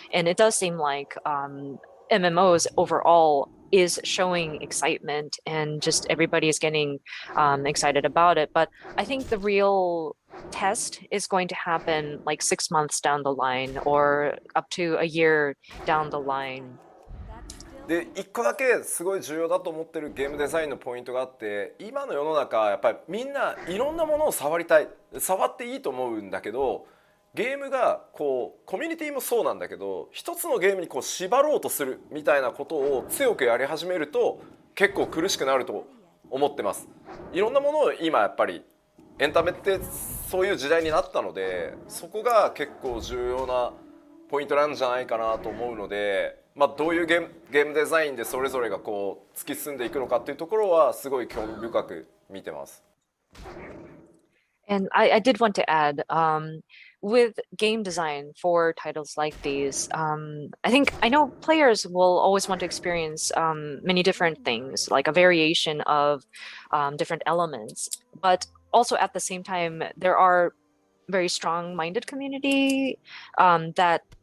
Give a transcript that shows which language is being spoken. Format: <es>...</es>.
<en>And it does seem like MMOs overall is showing excitement and just everybody is getting excited about it. But I think the real test is going to happen like 6 months down the line or up to a year down the line.</en> <ja>で1個だけすごい重要だと思ってるゲームデザインのポイントがあって、今の世の中やっぱりみんないろんなものを触りたい、触っていいと思うんだけど、ゲームがこうコミュニティもそうなんだけど一つのゲームにこう縛ろうとするみたいなことを強くやり始めると結構苦しくなると思ってます。いろんなものを今やっぱりエンタメってそういう時代になったので、そこが結構重要なポイントなんじゃないかなと思うので、どういうゲームデザインでそれぞれがこう突き進んでいくのかっていうところはすごい興味深く見てます。</ja> <en>And I did want to add, with game design for titles like these, I know players will always want to experience many different things, like a variation of different elements. But also at the same time, there are very strong-minded community that</en>